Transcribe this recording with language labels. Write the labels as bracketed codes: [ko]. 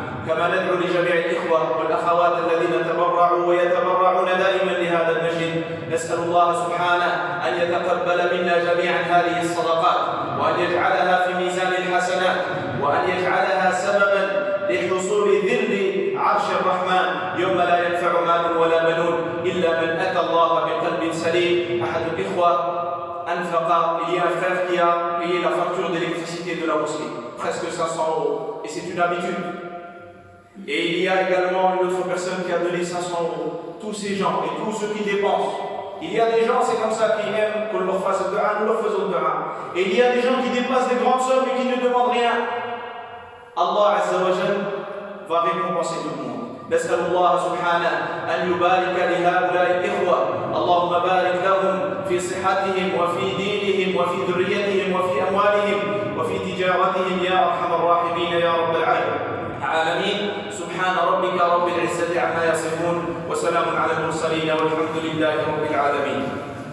[ar] كما ندعو لجميع الإخوة والأخوات الذين تبرعوا ويتبرعون دائما لهذا المسجد نسأل الله سبحانه أن يتقبل منا جميعا هذه الصدقات وأن يجعلها في ميزان الحسنات وأن يجعلها سببا لحصول ذل عرش الرحمن يوم لا ينفع مال ولا بنون إلا من أتى الله بقلب سليم أحد الإخوة أنفق [fr] il y a un frère qui a payé la facture d'électricité de la mosquée presque 500 € et c'est une habitude. Et il y a également une autre personne qui a donné 500 €. Tous ces gens et tous ceux qui dépensent. Il y a des gens, c'est comme ça, qui aiment qu'on leur fasse le dua, nous leur faisons le dua. Et il y a des gens qui dépassent des grandes sommes et qui ne demandent rien. Allah Azza wa Jal va récompenser tout le monde. [ar] نسأل الله سبحانه أن يبارك لهؤلاء الإخوة اللهم بارك لهم في صحتهم وفي دينهم وفي ذريتهم وفي أموالهم وفي تجارتهم يا أرحم الراحمين يا رب العالمين سبحان ربك رب العزة عما يصفون وسلام على المرسلين والحمد لله رب العالمين